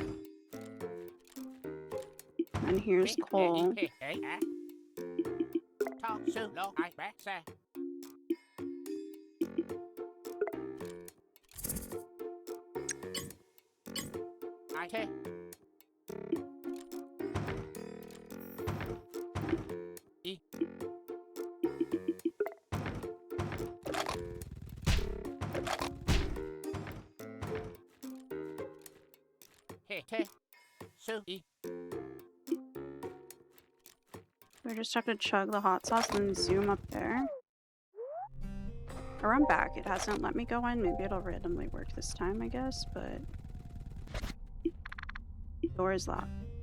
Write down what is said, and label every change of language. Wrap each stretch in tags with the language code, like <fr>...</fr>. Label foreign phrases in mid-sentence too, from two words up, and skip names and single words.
<en>And here's Cole. Hey, hey, ah. Talk soon, lo, I bet, say. I say. E. Hey, te. So, E. We just have to chug the hot sauce and then zoom up there. Or I'm back. It hasn't let me go in. Maybe it'll randomly work this time, I guess, but... Door is locked.</en>